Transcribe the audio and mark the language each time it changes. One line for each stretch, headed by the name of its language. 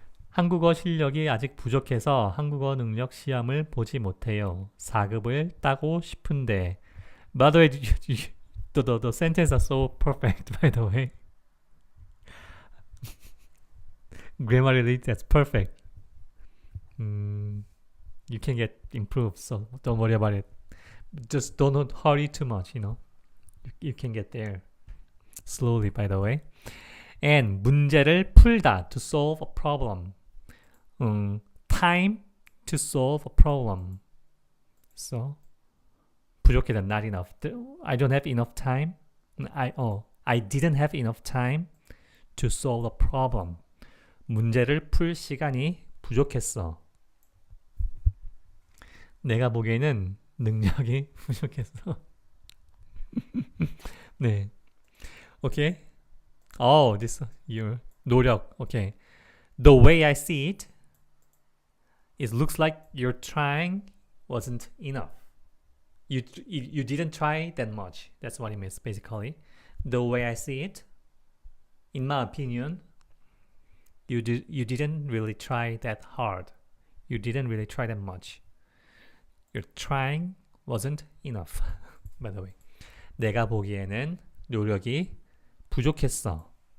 Korean: 한국어 실력이 아직 부족해서 한국어 능력 시험을 보지 못해요. 4급을 따고 싶은데.
English: By the way, the sentences are so perfect, by the way. Grammatically, that's perfect. You can get improved, so don't worry about it. Just don't hurry too much, you know. You can get there slowly, by the way. And
Korean: 문제를 풀다,
English: to solve a problem. Time to solve a problem. So 부족하다, not enough. I don't have enough time. I didn't have enough time to solve a problem.
Korean: 문제를 풀 시간이 부족했어. 내가 보기에는 능력이 부족했어. 네. 오케이.
English: Oh, this your 노력. Okay. The way I see it, it looks like your trying wasn't enough. You didn't try that much. That's what it means basically. The way I see it, in my opinion, you didn't really try that hard. You didn't really try that much. Your trying wasn't enough. By the way.
Korean: 내가 보기에는 노력이 부족했어.